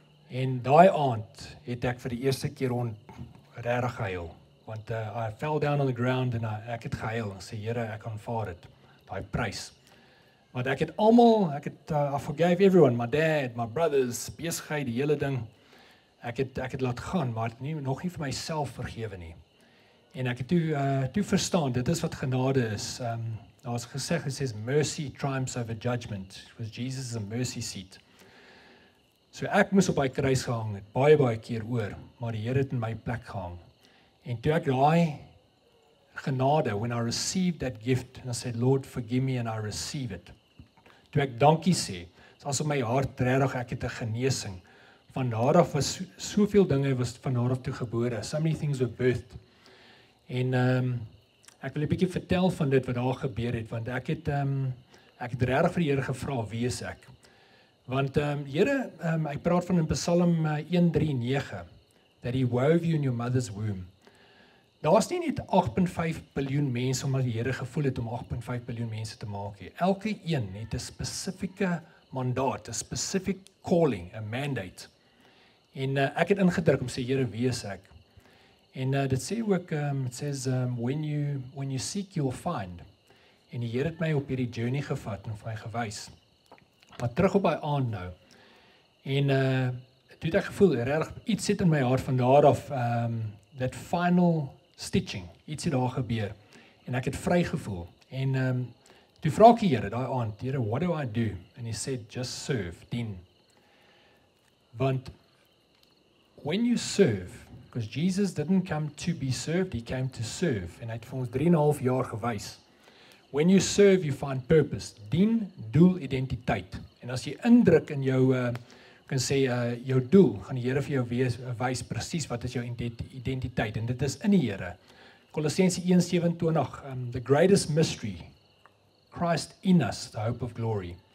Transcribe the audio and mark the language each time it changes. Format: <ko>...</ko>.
<af>En daai aand het ek vir die eerste keer regtig gehuil, want</af> <en>I fell down on the ground</en> <af>en ek het gehuil en sê, Here, ek aanvaar dit, daai prys. Want ek het</af> <en>I forgave everyone, my dad, my brothers,</en> <af>besigheid, die hele ding. Ek het laat gaan, maar nog nie vir myself vergewe nie. En ek het toe verstaan, dit is wat genade is. Daar was gesê,</af> <en>it says mercy triumphs over judgment. Because Jesus is a mercy seat.</en> <af>So ek moes op hy kruis gehang het, baie keer oor, maar die Here het in my plek gehang. En toe ek daai genade,</af> <en>when I received that gift, and I said, Lord, forgive me, and I receive it.</en> <af>Toe ek dankie sê, is asof my hart regtig, ek het 'n genesing. Van daar af was soveel dinge was van daar af toe gebore.</af> <en>So many things were birthed.</en> <af>En ek wil 'n bietjie vertel van dit wat daar gebeur het, want ek het regtig vir die Here gevra, wie is ek? Want Here, ek praat van in</af> <en>Psalm 139, that he wove you in your mother's womb.</en> <af>Daar's nie net 8.5 biljoen mense omdat die Here gevoel het om 8.5 biljoen mense te maak nie. Elke een het 'n spesifieke mandaat, 'n</af> <en>specific calling,</en> <af>'n mandate. En ek het ingedruk om sê, Here, wie is ek? En dit sê ook,</af> <en>it says, when you seek, you'll find.</en> <af>En die Here het my op hierdie journey gevat en vir my gewys. Maar terug op daai aand nou. En toe het ek gevoel, regtig iets sit in my hart van daar af,</af> <en>that final stitching,</en> <af>iets het daar gebeur. En ek het vry gevoel. En toe vra ek die Here daai aand, Here,</af> <en>what do I do? And he said, just serve, dien. Want when you serve, because Jesus didn't come to be served, he came to serve.</en> <af>En hy het vir ons 3,5 jaar gewys.</af> <en>When you serve, you find purpose.</en> <af>Dien, doel, identiteit. En as jy indruk in jou, kan sê, jou doel, gaan die Here vir jou wys presies wat is jou identiteit. En dit is in die Here.</af> <en>Kolossense 1:27, the greatest mystery, Christ in us, the hope of glory.</en>